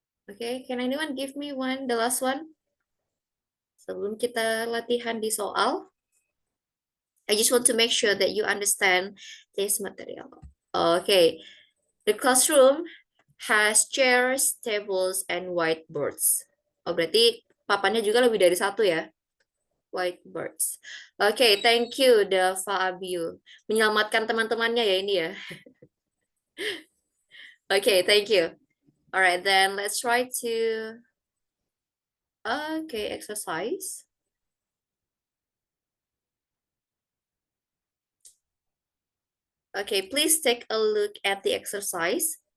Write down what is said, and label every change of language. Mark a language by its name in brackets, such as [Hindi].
[English] Okay, can anyone give me one, the last one? [Indonesian] Sebelum kita latihan di soal. [English] I just want to make sure that you understand this material. Okay, the classroom has chairs, tables, and whiteboards. [Indonesian] Oh, berarti papannya juga lebih dari satu ya? Whiteboards. [English] Okay, thank you, [Indonesian] Dava Abiu. Menyelamatkan teman-temannya ya ini ya. [English] Okay, thank you. All right, then let's try to... Okay, exercise. Okay, please take a look at the exercise.